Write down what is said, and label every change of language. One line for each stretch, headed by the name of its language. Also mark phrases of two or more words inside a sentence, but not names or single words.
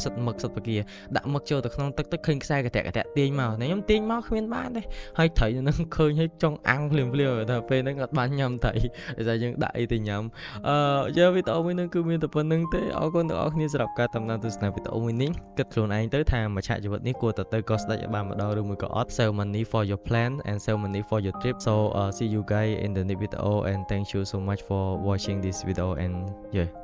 Khmer: សិតមឹកសិតបកាដាក់មឹកចូលទៅក្នុងទឹកឃើញខ្សែកតាក់ទាញមកខ្ញុំទាញមកគ្មានបានទេហើយត្រីនឹងឃើញហើយចង់អាំងភ្លាមតែពេលហ្នឹងអត់បានញ៉ាំត្រីដោយសារយើងដាក់អីទៅញ៉ាំវីដេអូមួយហ្នឹងគឺមានតែប៉ុណ្្នឹងទេអរគុណដល់អ្នកគ្នាសម្រាប់ការតាមដានទស្សនាវីដេអូមួយនេះគិតខ្លួនឯងទៅថាមួយឆាកជីវិតនេះគួរតែទៅកោះស្ដេចឲ្យបានម្ដងឬមួយក៏អត់
English: save money for your plan and save money for your trip so see you guys in the next video and thank you so much for watching this video and yeah